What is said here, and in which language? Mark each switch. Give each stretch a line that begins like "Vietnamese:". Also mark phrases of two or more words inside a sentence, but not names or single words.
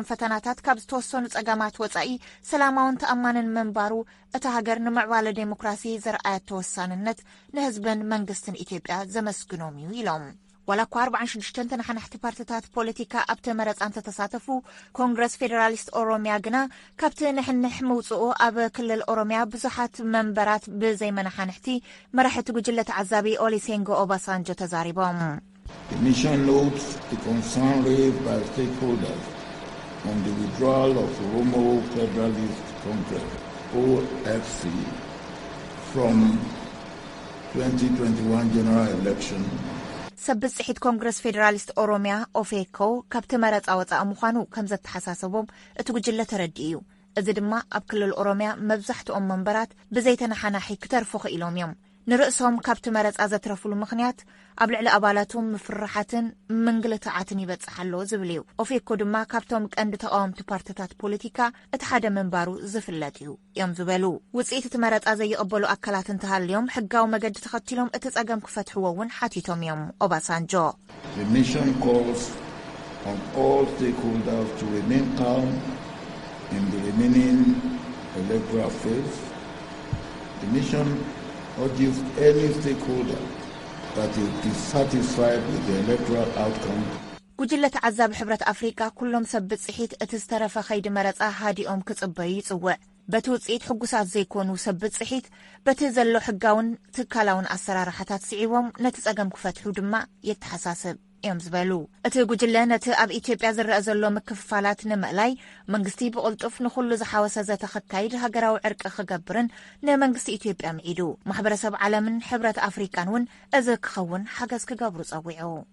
Tigrinya: ፈተናታት ካብ ዝተወሰኑ ጸገማት ወፃኢ ሰላማውን ተኣማንን መንባሩ እቲ ሃገር ንምዕባለ ዴሞክራሲ ዘርኣየት ተወሳንነት ንህዝብን መንግስትን ኢትዮጵያ ዘመስግኖም እዩ ኢሎም ዋላ እኳ 46 ተነሓናሕቲ ፓርቲታት ፖለቲካ ኣብቲ መረፃ እንተተሳተፉ ኮንግረስ ፌደራሊስት ኦሮሚያ ግና ካብቲ ንሕንሕ ምውፅኡ ኣብ ክልል ኦሮሚያ ብዙሓት መንበራት ብዘይመናሓንሕቲ መራሕቲ ጉጅለ ተዓዛቢ ኦሉሴጉን ኦባሳንጆ ተዛሪቦም
English: The mission notes the concern raised by stakeholders on the withdrawal of Oromo Federalist Congress, OFC, from 2021 general election.
Tigrinya: ሰብጽሒት ኮንግረስ ፌደራሊስት ኦሮሚያ ኦፌኮ ካብቲ መረፃ ወፃኢ ምዃኑ ከም ዘተሓሳሰቦም እቲ ጉጅለ ተረዲ እዩ እዚ ድማ ኣብ ክልል ኦሮሚያ መብዛሕትኦም መንበራት ብዘይተነሓናሒ ክተርፉ ክኢሎም እዮም ንርእሶም ካብቲ መረጻ ዘትረፍሉ ምኽንያት ኣብ ልዕሊ ኣባላቶም ምፍራሓትን መንግልታዓትን ይበጽሓሎ ዝብል እዩ። ኦፌኮ ድማ ካብቶም ቀንዲ ተቃወምቲ ፓርቲታት ፖለቲካ እቲ ሓደ ምንባሩ ዝፍለጥ እዩ እዮም ዝበሉ። ውጽኢት እቲ መረጻ ዘይቕበሉ ኣካላት እንተሃልዮም ሕጋዊ መገዲ ተኸቲሎም እቲ ጸገም ክፈትሕዎ እውን ሓቲቶም እዮም ኦባሳንጆ።
English: The mission calls on all stakeholders to remain calm in the remaining electoral phase. The mission urges any stakeholder that is dissatisfied with the electoral outcome.
Tigrinya: ጉጅለ ተዓዛቢ ሕብረት ኣፍሪካ ኩሎም ሰብ ብጽሒት እቲ ዝተረፈ ኸይዲ መረጻ ሃዲኦም ክጽበዩ ይጽውዕ። በቲ ውጽኢት ሕጉሳት ዘይኮኑ ሰብ ብጽሒት በቲ ዘሎ ሕጋውን ትካላውን ኣሰራርሓታት ስዒቦም ነቲ ጸገም ክፈትሑ ድማ የተሓሳስብ እዮም ዝበሉ። እቲ ጉጅለ ነቲ ኣብ ኢትዮጵያ ዝረአ ዘሎ ምክፍፋላት ንምእላይ መንግስቲ ብቕልጡፍ ንኹሉ ዝሓወሰ ዘተኸካይድ ሃገራዊ ዕርቂ ክገብርን ንመንግስቲ ኢትዮጵያ ምዒዱ ማሕበረሰብ ዓለምን ሕብረት ኣፍሪካን እውን እዚ ክኸውን ሓገዝ ክገብሩ ጸዊዑ።